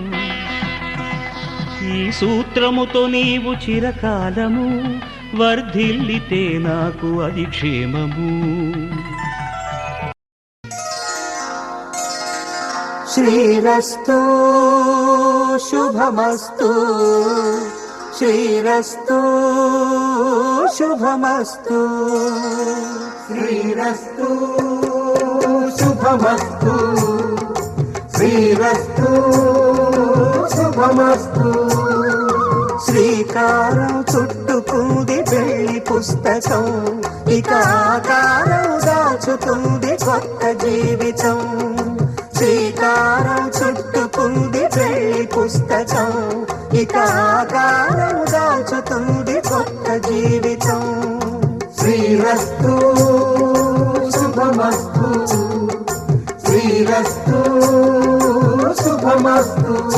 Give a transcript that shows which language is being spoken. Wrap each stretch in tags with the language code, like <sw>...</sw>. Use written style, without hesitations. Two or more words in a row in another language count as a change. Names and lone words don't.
<te>ఈ సూత్రముతో నీవు చిరకాలము వర్ధిల్లితే నాకు అది క్షేమము</te> <sa>శ్రీరస్తు శుభమస్తు శ్రీరస్తు శుభమస్తు श्रीरस्तु शुभमस्तु श्रीरस्तु शुभमस्तु</sa> <te>శ్రీకారం చుట్టుకుంది పెళ్లి పుస్తకం ఇక ఆకారం దాచుతుంది కొత్త జీవితం శ్రీకారం చుట్టుకుంది పెళ్లి పుస్తకం ఇక ఆకారం దాచుతుంది కొత్త జీవితం</te> <sa>श्रीरस्तु शुभमस्तु श्रीरस्तु शुभमस्तु</sa>